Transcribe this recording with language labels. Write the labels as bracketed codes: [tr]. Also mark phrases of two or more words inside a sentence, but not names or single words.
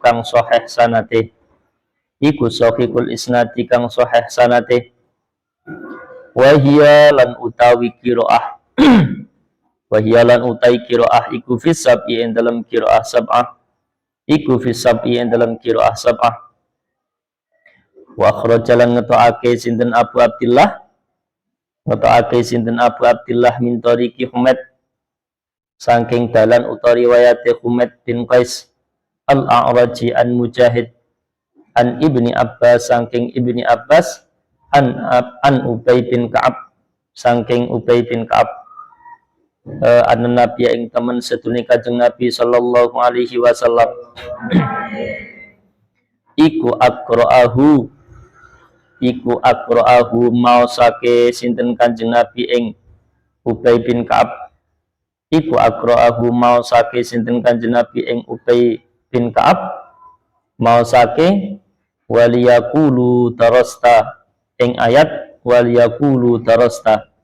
[jv] kang sahih sanate iku [ar] صحيح الإسناد [jv] kang sahih sanate [ar] وهي [jv] lan utawi qiraah [ar] وهي [jv] lan utai qiraah iku [ar] في سبع [jv] ing dalam [ar] قراءة سبعة [jv] iku [ar] في سبع [jv] ing dalam [ar] قراءة سبعة وأخرج [jv] ngetokake sinten Abu Abdillah [ar] من طريق [jv] Humaid saking dalan utawi riwayate Humaid bin Qais al-A'raji [ar] عن مجاهد عن ابن عباس [jv] saking Ibni Abbas [ar] عن أبي [jv] bin Ka'ab saking Ubay bin Ka'ab [ar] عن النبي [jv] ing temen sedune Kanjeng Nabi [ar] صلى الله عليه وسلم [jv] iku aqra'ahu maosake sinten Kanjeng Nabi ing Ubay bin Ka'ab iku aqra'ahu maosake sinten Kanjeng Nabi ing Ubay bin Ka'ab maosake [ar] وليقولوا درست [jv] ing ayat [ar] وليقولوا درست